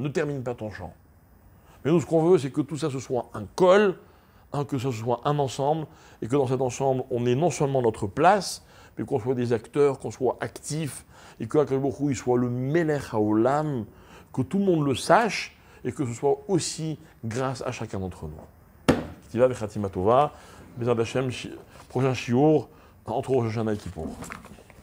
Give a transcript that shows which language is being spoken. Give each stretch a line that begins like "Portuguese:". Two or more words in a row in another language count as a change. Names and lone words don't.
French: Ne termine pas ton chant. Mais nous, ce qu'on veut, c'est que tout ça, ce soit un col, que ce soit un ensemble, et que dans cet ensemble, on ait non seulement notre place, mais qu'on soit des acteurs, qu'on soit actifs, et que
Hebrew: הקדוש ברוך הוא,
French: il soit le
Hebrew: מלך העולם,
French: que tout le monde le sache, et que ce soit aussi grâce à chacun d'entre nous.
Hebrew: כתיבה וחתימה טובה, בעזרת השם,
French: prochain shiur, entre Rosh Hashanah et Kippour.